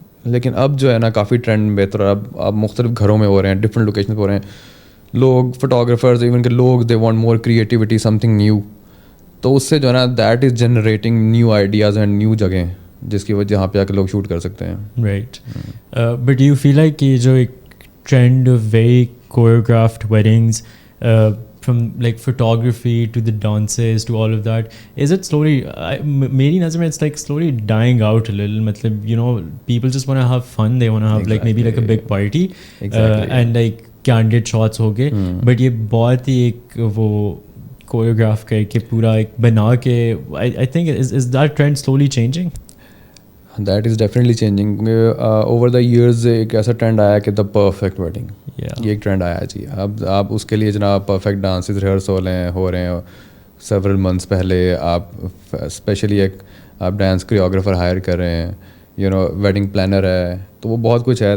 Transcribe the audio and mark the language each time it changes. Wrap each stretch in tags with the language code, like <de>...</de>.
<ur>لیکن اب جو ہے نا کافی ٹرینڈ بہتر, اب مختلف گھروں میں ہو رہے ہیں, ڈفرینٹ لوکیشن پہ ہو رہے ہیں.</ur> <en>لوگ photographers even کہ لوگ they want more creativity, something new.</en> <ur>تو اس سے جو ہے نا</ur> <en>that is generating new ideas and new</en> <ur>جگہیں جس کی وجہ جہاں پہ آ کے لوگ شوٹ کر سکتے ہیں.</ur> <en>Right. But you feel like</en> <ur>کہ جو ایک</ur> <en>trend of very choreographed weddings from like photography to the dances to all of that, is it slowly,</en> <ur>meri nazar mein</ur> <en>it's like slowly dying out a little? Matlab, people just want to have fun, they want to have like maybe like a big party, and like candid shots ho gaye, but</en> <ur>ye bahut hi ek wo choreograph karke pura ek bana ke,</ur> <en>I think is that trend slowly changing? That is definitely changing. Over the years</en> <ur>ایک ایسا trend آیا کہ</ur> <en>the perfect wedding,</en> <ur>یہ ایک trend آیا جی. اب آپ اس کے لیے جناب پرفیکٹ ڈانسز ریہرس ہو رہے ہیں سیورل منتھس پہلے. آپ اسپیشلی ایک آپ ڈانس کوریوگرافر ہائر کر رہے ہیں, ویڈنگ پلانر ہے, تو وہ بہت کچھ ہے.</ur>